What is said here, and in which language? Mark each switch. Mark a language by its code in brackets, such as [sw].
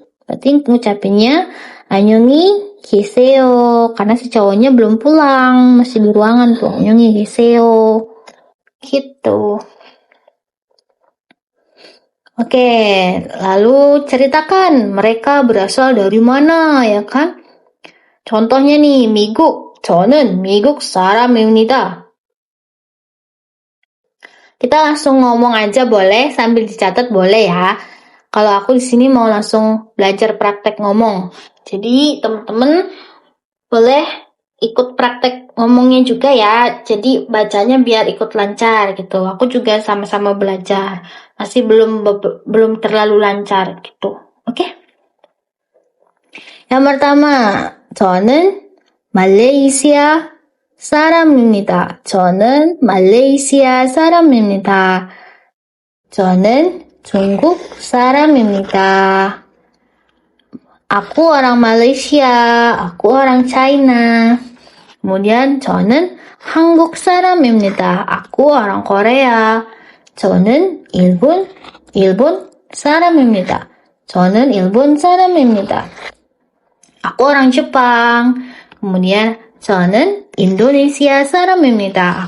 [id] Berarti ngucapinnya [ko] annyeongi gaseyo, [id] karena si cowoknya belum pulang, masih di ruangan tuh, annyeongi gaseyo. Gitu. Oke, lalu ceritakan mereka berasal dari mana, ya kan? Contohnya nih, [ko] 미국, 저는 미국 사람입니다. [id] Kita langsung ngomong aja boleh, sambil dicatat boleh ya. Kalau aku di sini mau langsung belajar praktek ngomong. Jadi teman-teman boleh ikut praktek ngomongnya juga ya. Jadi bacanya biar ikut lancar gitu. Aku juga sama-sama belajar. Masih belum terlalu lancar gitu. Oke? Yang pertama, [ko] 저는 말레이시아 사람입니다. 저는 말레이시아 사람입니다. 저는 중국 사람입니다. [id] Aku orang Malaysia, aku orang China. [ko] Kemudian 저는 한국 사람입니다. [id] Aku orang Korea. [ko] 저는 일본 사람입니다. 저는 일본 사람입니다. [id] Aku orang Jepang. [ko] Kemudian 저는 인도네시아 사람입니다.